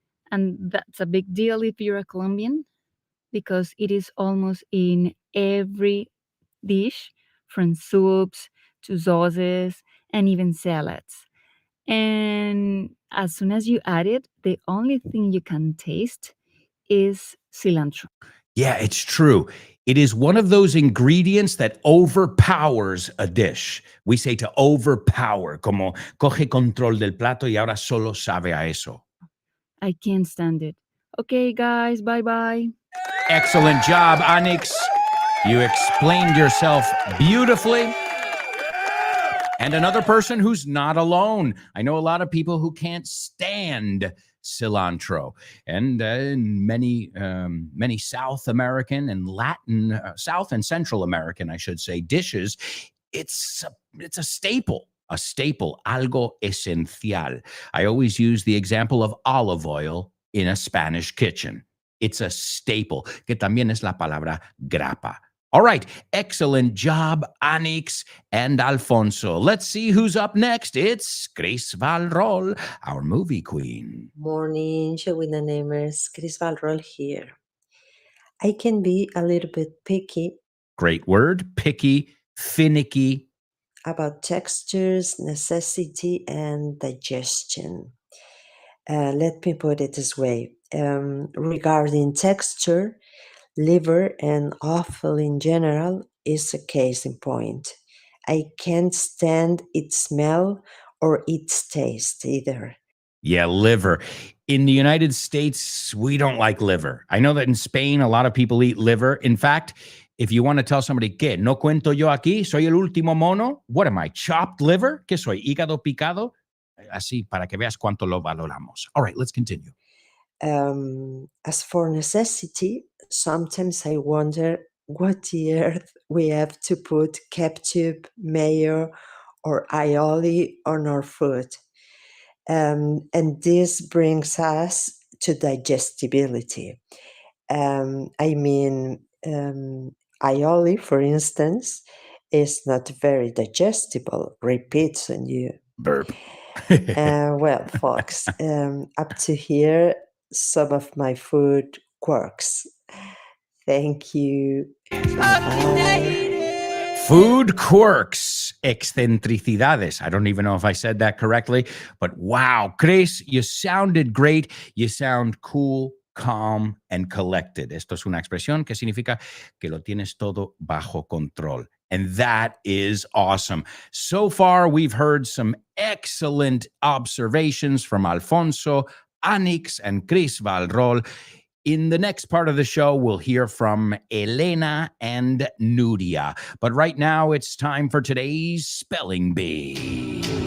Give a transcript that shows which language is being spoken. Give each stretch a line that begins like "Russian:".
English: and that's a big deal if you're a Colombian, because it is almost in every dish, from soups to sauces and even salads. And as soon as you add it, the only thing you can taste is cilantro. Yeah, it's true. It is one of those ingredients that overpowers a dish. We say to overpower,
Spanish: como coge control del plato y ahora solo sabe a eso.
English: I can't stand it. Okay, guys, bye-bye. Excellent job, Onyx. You explained yourself beautifully. And another person who's not alone. I know a lot of people who can't stand cilantro, and many South American and Latin, South and Central American, I should say, dishes. It's a staple. A staple, algo esencial. I always use the example of olive oil in a Spanish kitchen. It's a staple,
Spanish: que también es la palabra grapa.
English: All right, excellent job, Anix and Alfonso. Let's see who's up next. It's Chris Valrol, our movie queen. Morning, show with the namers. Chris Valrol here. I can be a little bit picky Great word, picky, finicky. about textures, necessity, and digestion. Let me put it this way. Regarding texture, liver and offal in general is a case in point. I can't stand its smell or its taste either. Yeah, liver. In the United States, we don't like liver. I know that in Spain, a lot of people eat liver. In fact, if you want to tell somebody,
Spanish: ¿qué? ¿No cuento yo aquí? ¿Soy el último mono?
English: What am I, chopped liver?
Spanish: ¿Qué soy, hígado picado? Así, para que veas cuánto lo valoramos.
English: All right, let's continue. As for necessity, sometimes I wonder what the earth we have to put ketchup, mayo, or aioli on our food. And this brings us to digestibility. Aioli, for instance, is not very digestible, repeats on you. Burp. Well, folks, up to here, some of my food quirks. Thank you. Bye. Food quirks, excentricidades. I don't even know if I said that correctly, but wow, Chris, you sounded great. You sound cool, calm, and collected.
Spanish: Esto es una expresión que significa que lo tienes todo bajo control.
English: And that is awesome. So far, we've heard some excellent observations from Alfonso, Anix, and Chris Valrol. In the next part of the show, we'll hear from Elena and Nudia. But right now, it's time for today's Spelling Bee.